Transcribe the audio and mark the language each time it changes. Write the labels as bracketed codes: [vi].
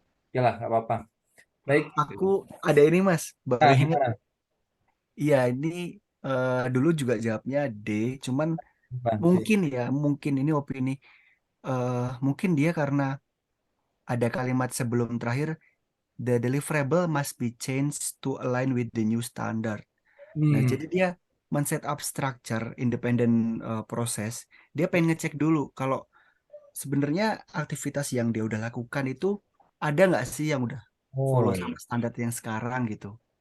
[id] Oke lah, nggak apa-apa. Baik. Aku ada ini Mas, baru Nah, ingat. gimana? Iya, ini dulu juga jawabnya D, cuman Bukan, D. mungkin ini opini. Mungkin dia karena ada kalimat sebelum terakhir [en] the deliverable must be changed to align with the new standard. [id] Nah, jadi dia men-set up structure independent proses. Dia pengen ngecek dulu kalau sebenarnya aktivitas yang dia udah lakukan itu ada nggak sih yang udah follow sama standar yang sekarang gitu.